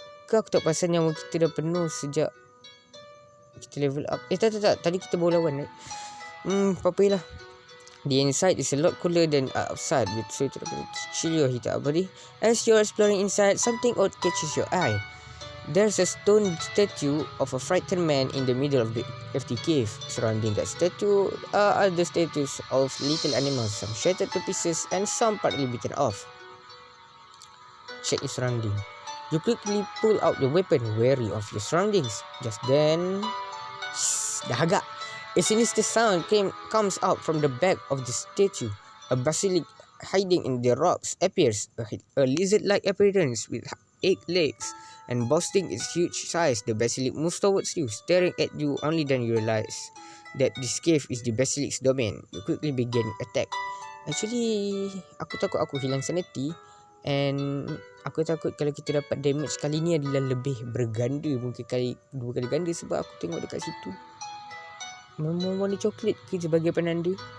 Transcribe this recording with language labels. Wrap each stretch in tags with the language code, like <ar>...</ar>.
<ms>Ke aku tak pasal nyawa kita dah penuh sejak kita level up. Tak. Tadi kita bawa lawan, right? Apa-apa lah.</ms> <en>The inside is a lot cooler than outside, so to chill your heat up body. As you're exploring inside, something odd catches your eye. There's a stone statue of a frightened man in the middle of the cave. Surrounding that statue are other statues of little animals, some shattered to pieces and some partly bitten off. Check your surrounding. You quickly pull out your weapon, wary of your surroundings. Just then, dahaga. A sinister sound comes out from the back of the statue. A basilisk hiding in the rocks appears, a lizard-like appearance with 8 legs, and boasting its huge size. The basilisk moves towards you, staring at you. Only then you realize that this cave is the basilisk's domain. You quickly begin attack.</en> <ms>Actually, aku takut aku hilang sanity, and aku takut kalau kita dapat damage kali ni adalah lebih berganda, mungkin 2 kali ganda, sebab aku tengok dekat situ memang warna coklat ke sebagai penanda.</ms>